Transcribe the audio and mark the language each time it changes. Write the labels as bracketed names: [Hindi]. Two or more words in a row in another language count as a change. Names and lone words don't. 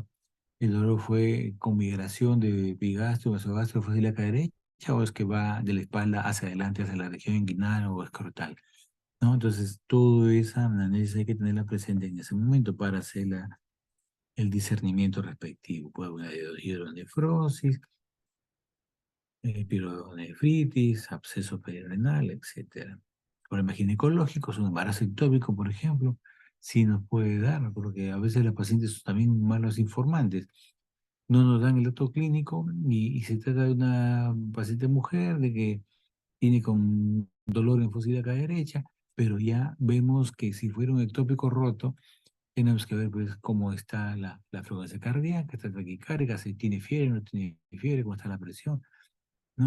[Spanish] ¿El dolor fue con migración de epigastrio, mesogastrio, fosa ilíaca derecha, o es que va de la espalda hacia adelante, hacia la región inguinal o escrotal? ¿No? Entonces, toda esa análisis hay que tenerla presente en ese momento para hacer el discernimiento respectivo. Puede haber hidronefrosis, pielonefritis, absceso perirenal, etc. Problemas ginecológicos, un embarazo ectópico, por ejemplo, sí nos puede dar, porque a veces los pacientes son también malos informantes. No nos dan el dato clínico y se trata de una paciente mujer de que tiene con dolor en fosa ilíaca derecha, pero ya vemos que si fuera un ectópico roto, tenemos que ver pues cómo está la frecuencia cardíaca, está taquicárdica, si tiene fiebre, no tiene fiebre, cómo está la presión, ¿no?